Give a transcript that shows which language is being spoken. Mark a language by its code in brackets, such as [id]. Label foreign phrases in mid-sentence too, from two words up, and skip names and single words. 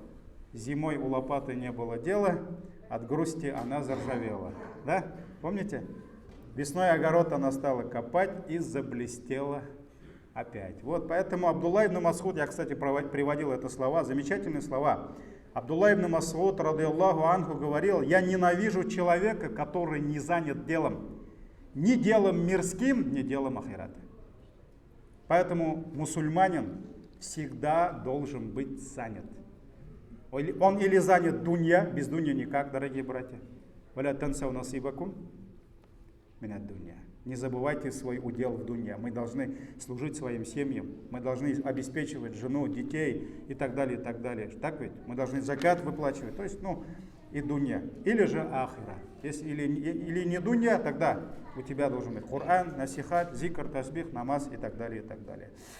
[ru] Зимой у лопаты не было дела, от грусти она заржавела. Да? Помните? Весной огород она стала копать и заблестела опять. Вот, поэтому Абдулла ибн Мас'уд, я, кстати, приводил это слова, замечательные слова. Абдулла ибн Мас'уд, [ar] رضي الله عنه, [ru] говорил: я ненавижу человека, который не занят делом. Ни делом мирским, ни делом ахирата. Поэтому мусульманин всегда должен быть занят. Он или занят дунья, без дунья никак, дорогие братья. [ar] ولا تنسوا نصيبكم من الدنيا. [ru] Не забывайте свой удел в дунья. Мы должны служить своим семьям, мы должны обеспечивать жену, детей и так далее, и так далее. Так ведь? Мы должны закат выплачивать, то есть, и дунья. Или же ахира. Если или не дунья, тогда у тебя должен быть Коран, насихат, зикр, тасбих, намаз и так далее, и так далее.